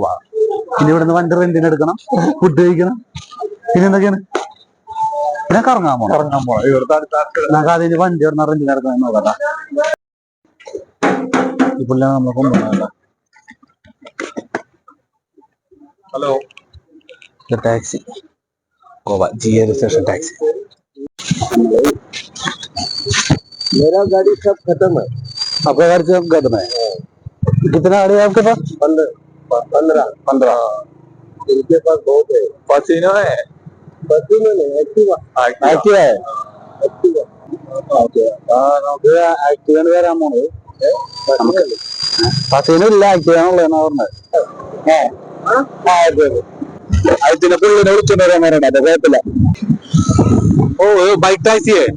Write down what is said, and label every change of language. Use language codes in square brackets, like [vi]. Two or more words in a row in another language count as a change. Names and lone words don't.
[ml] ഇനി ഇവിടുന്ന് വണ്ടി റെന്റിന് എടുക്കണം, ഫുഡ് കഴിക്കണം, പിന്നെ എന്തൊക്കെയാണ്, പിന്നെ കറങ്ങാൻ പോകണം. നമുക്ക് അതിന് വണ്ടി ഇവിടുന്ന് റെന്റിന് എടുക്കണം നോക്കട്ടാ. ഈ പുള്ളിയാണ് നമ്മളെ കൊണ്ടുപോകുന്നത്. ഹലോ, ടാക്സി गोवा GR स्टेशन टैक्सी. [hi] मेरा गाड़ी सब खत्म है. आपका गाड़ी सब खत्म है. कितना गाड़ी है आपके पास? 15. इनके पास बहुत है. पसीनो है. पसीनो नहीं, एक्टिवा है. [ml] ഓക്കെ, നമുക്ക് ആക്റ്റീവാണ് വരാൻ പോണത്. നമുക്ക് പസീനോ ഇല്ല, ആക്റ്റീവാണുള്ളതെന്നാ പറഞ്ഞത്. അതിന്റെ പുള്ളിനെ വിളിച്ചോണ്ട് വരാൻ നേരം അത് കുഴപ്പമില്ല. [en] oh bike taxi.